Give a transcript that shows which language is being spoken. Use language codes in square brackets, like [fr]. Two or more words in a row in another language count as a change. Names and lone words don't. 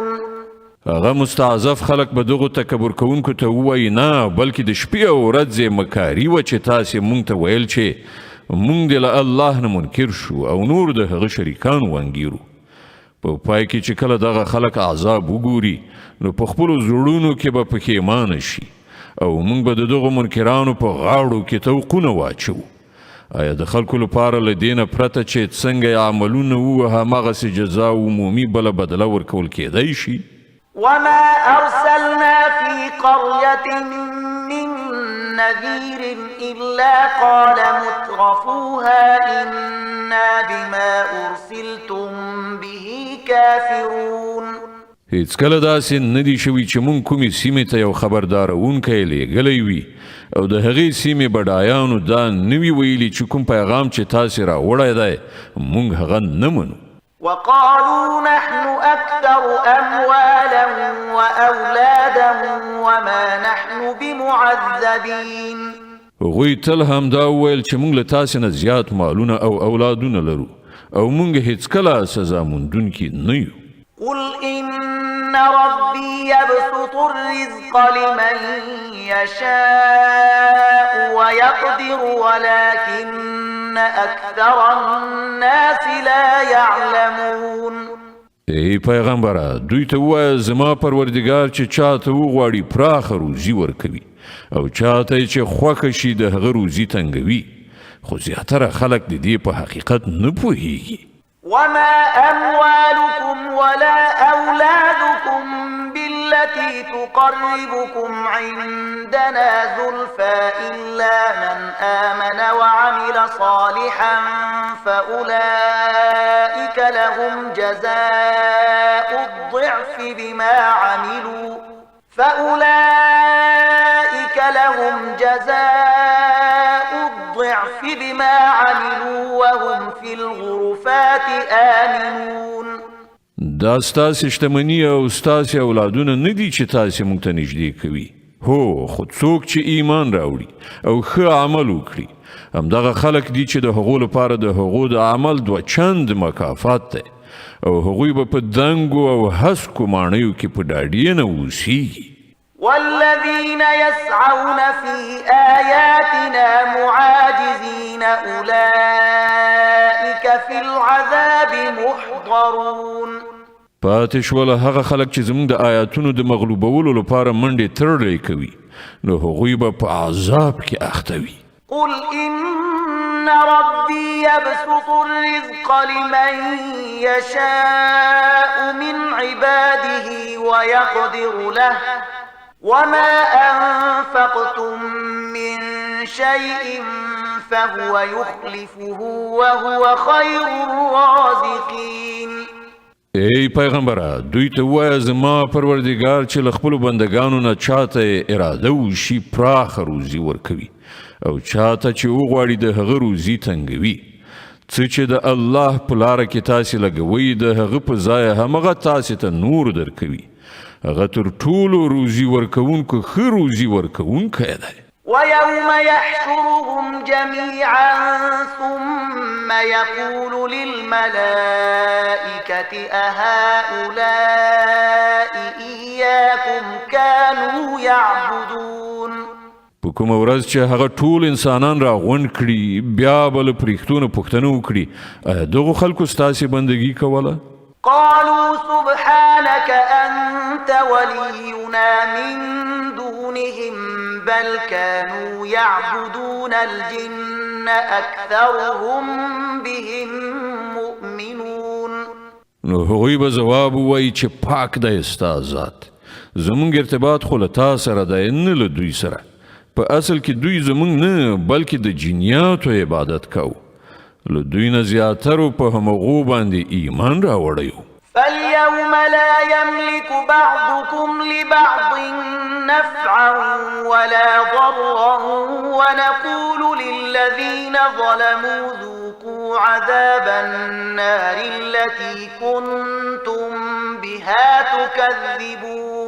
[ps] هغه مستعذف خلق به دغه تکبر کوونکو ته ووایي نه بلکې د شپې او ورځې مکاري وه چې تاسې مونږ ته ویل چې مونږ د له الله نه منکر شو او نور د هغه شریکانو وانګیرو. په پای کې چې کله دغه خلک عذاب وګوري نو په خپلو زړونو کې به پښیمانه شي او موږ به د دغو منکرانو په غاړو کې توقونه واچو. آیا د خلکو لپاره له دې نه پرته چې څنګه یې عملونه وو هماغسې جزا عمومي بله بدله ورکول کېدی شي؟ [ar] وما أرسلنا في قرية من نذير إلا قال مترفوها إنا بما أرسلتم به كافرون. [ps] هیڅ کله داسې نه دي شوي چې مونږ کومې سیمې ته یو خبردارونکی لیږلی وي او د هغې سیمې بډایانو دا نه وي ویلي چې کوم پیغام چې تاسې راوړی دی مونږ هغه نه منو. [ar] وقالوا نحن أكثر أموالا وأولادا وما نحن بمعذبين. [ps] هغوی تل هم دا وویل چې مونږ له تاسې نه زیات مالونه او اولادونه لرو او مونږ هیڅکله سزا موندونکي نه یو. [ar] قل إن ربي يبسط الرزق لمن يشاء ويقدر ولكن أكثر الناس لا يعلمون. [ps] ای پیغمبره دوی ته ووایه زما پروردګار چې چاته وغواړي پراخه روزي ورکوي او چاته چې خوښه شي د هغه روزي تنګوي خو زیاتره خلک د دې په حقیقت نه پوهیږي. [ar] وما أموالكم ولا أولادكم بالتي تقربكم عندنا زلفى إلا من آمن وعمل صالحا فأولئك لهم جزاء الضعف بما عملوا وهم في الغرفات آمنون. [ps] دا ستاسې شتمني او ستاسې اولادونه نه دي چې تاسې موږ ته نږدې کوي. هو خو څوک چې ایمان راوړي او ښه عمل وکړي همدغه خلک دي چې د هغو لپاره د هغو د عمل دوه چند مکافات دی او هغوی به په دنګو او هسکو ماڼیو کې په ډاډینه اوسیږي. [ar] والذين يسعون في آياتنا معاجزين أولئك في العذاب محضرون. [ps] پاتې شوله هغه خلک چې زموږ د آیاتونو د مغلوبولو لپاره منډې ترړې کوي نو هغوی به په عذاب کې اخته وي. [ar] قل إن ربي يبسط الرزق لمن يشاء من عباده ويقدر له وما أنفقتم من شيء فهو يخلفه وهو خير الرازقين. [ps] ای پیغمبره دوی ته ووایه زما پروردګار چې له خپلو بندګانو نه چاته اراده وشي پراخه روزي ورکوي او چاته چې وغواړي د هغه روزي تنګوي. څه چې د الله په لاره کې تاسې لګوئ د هغه په ځای همغه تاسې ته نور درکوي. هغه تر ټولو روزي ورکوونکو ښه روزي ورکوونکی دی. [ar] ويوم يحشرهم جميعا ثم يقول للملائكة أهؤلاء إياكم كانوا يعبدون. [ps] په کومه ورځ چې هغه ټول انسانان را غونډ کړي بیا به له پرښتونو پوښتنه وکړي آیا دغو خلکو ستاسې بندګي کوله؟ [ar] قالوا سبحانك أنت ولينا من دونهم بل كانوا يعبدون الجن أكثرهم بهم مؤمنون. [ps] نو هغوی به ځواب ووایي چې پاک دی ستا ذات زموږ ارتباط خو له تا سره دی نه له دوی سره. په اصل کې دوی زموږ نه بلکې د جنیاتو عبادت کوو. له دوی نه زیاترو په همغو باندې ایمان راوړی وو. [ar] فاليوم لا يملك بعضكم لبعض نفعا ولا ضرا ونقول للذين ظلموا ذوقوا عذاب النار التي كنتم بها تكذبون.